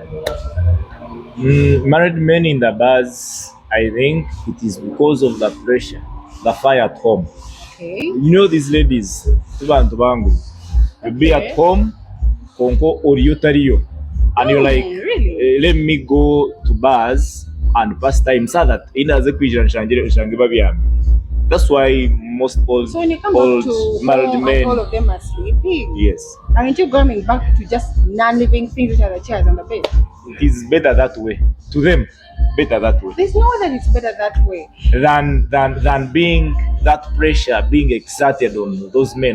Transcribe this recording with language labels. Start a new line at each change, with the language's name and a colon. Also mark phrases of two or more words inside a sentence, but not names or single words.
English: Married men in the bars, I think it is because of the pressure, the fire at home. Okay. You know these ladies,
Nyankole: tubantu bangu,
English: you be at home,
Nyankole: konko or yotariyo,
English: and you're like, really? let me go to bars and pass time so that
Nyankole: inaze kwijira nshange babyame.
English: That's why most old, So when you come old back to married home men, and all of them are sleeping, yes, aren't you going back to just non-living things which are the chairs and the bed? it is better that way. To them, better that way. There's no way that it's better that way. Than being that pressure being exerted on those men.